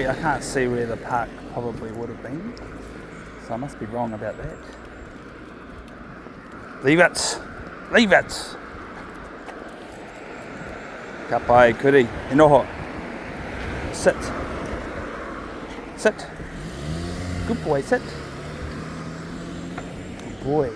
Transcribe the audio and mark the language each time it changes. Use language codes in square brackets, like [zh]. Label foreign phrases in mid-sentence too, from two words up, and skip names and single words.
[en] I can't see where the park probably would have been. So I must be wrong about that. Leave it! Leave it! [mi] Ka pai, kuri. E noho. [en] Sit. Sit. Good boy, sit. Good boy.